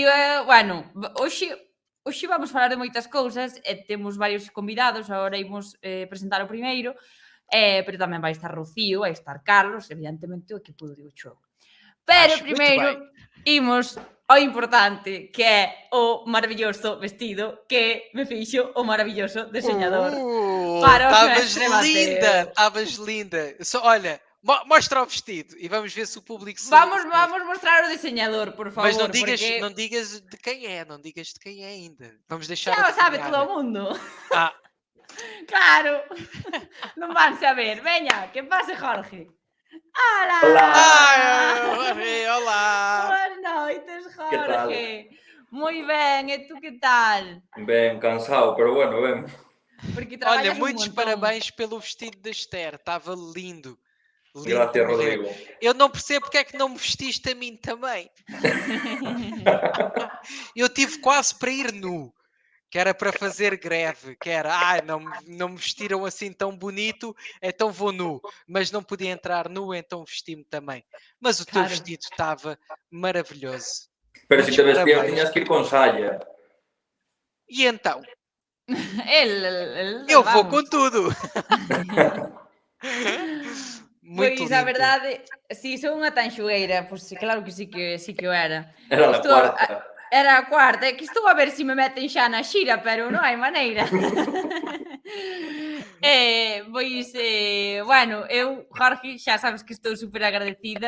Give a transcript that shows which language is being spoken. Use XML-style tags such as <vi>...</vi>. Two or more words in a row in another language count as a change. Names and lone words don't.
<gl>Rocío é, bueno, hoxe vamos falar de moitas cousas e temos varios convidados, agora imos presentar o primeiro, pero tamén vai estar Rocío, vai estar Carlos, evidentemente o equipo do Digo Show. Pero</gl> <pt>Acho muito bem.</pt> <gl>primeiro imos ao importante, que é o maravilloso vestido que me fixo o maravilloso deseñador para os</gl> <pt>Estavas Mestre linda, Mateo. estavas linda. Só, olha, mostra o vestido e vamos ver se o público se.</pt> <gl>Vamos mostrar o deseñador, por</gl> <pt>Mas</pt> <gl>favor, porque</gl> <pt>não digas de quem é, não digas de quem é ainda. Vamos deixar</pt> <gl>xa o sabe</gl> <pt>adivinhar.</pt> <gl>todo o mundo. Ah, Claro, non van saber. Veña, que pase Jorge. Ola!</gl> <pt>Jorge, olá!</pt> <gl>Boas noites, Que tal? Jorge. Moi ben, e tú que tal? Ben cansado, pero bueno, ben. Porque</gl> <pt>Olha,</pt> <gl>traballas un</gl> <pt>muitos</pt> <gl>montón.</gl> <pt>parabéns pelo vestido da Esther, estava lindo. Lindo de</pt> <gl>Gracias,</gl> <pt>morrer.</pt> <gl>Rodrigo.</gl> <pt>Eu não percebo porque é que não me vestiste a mim também. Eu tive quase para ir nu, que era para fazer greve, que era, não me vestiram assim tão bonito, então vou nu. Mas não podia entrar nu, então vesti-me também. Mas o teu</pt> <gl>Claro.</gl> <pt>vestido estava maravilhoso.</pt> <gl>Pero si</gl> <pt>Muitos</pt> <gl>te vestías</gl> <pt>parabéns.</pt> <gl>tiñas que ir con saya.</gl> <pt>E então?</pt> <gl>El</gl> <pt>Eu vou</pt> <gl>vamos.</gl> <pt>com tudo. Muito</pt> <gl>Pois</gl> <pt>lindo.</pt> <gl>a verdade, si son unha tanxugueira, pois claro que sí que o era. Era a</gl> <pt>Estou</pt> <gl>cuarta. Era a cuarta, é que estou a ver se me meten xa na xira, pero non hai maneira. Pois, bueno, eu, Jorge, xa sabes que estou super agradecida.</gl>